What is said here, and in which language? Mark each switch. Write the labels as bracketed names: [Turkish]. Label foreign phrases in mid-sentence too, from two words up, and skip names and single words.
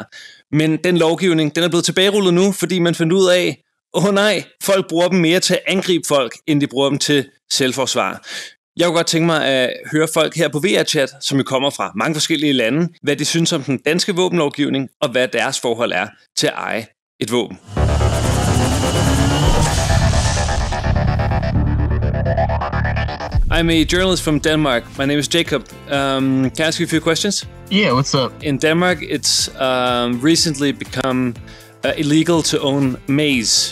[Danish] Men den lovgivning, den er blevet tilbagerullet nu, fordi man fandt ud af, nej, folk bruger dem mere til at angribe folk, end de bruger dem til selvforsvar. Jeg kunne godt tænke mig at høre folk her på VR-chat, som jo kommer fra mange forskellige lande, hvad de synes om den danske våbenlovgivning, og hvad deres forhold er til at eje et våben. [English] I'm a journalist from Denmark. My name is Jacob. Can I ask you a few questions? Yeah, what's up? In Denmark, it's recently become illegal to own maize.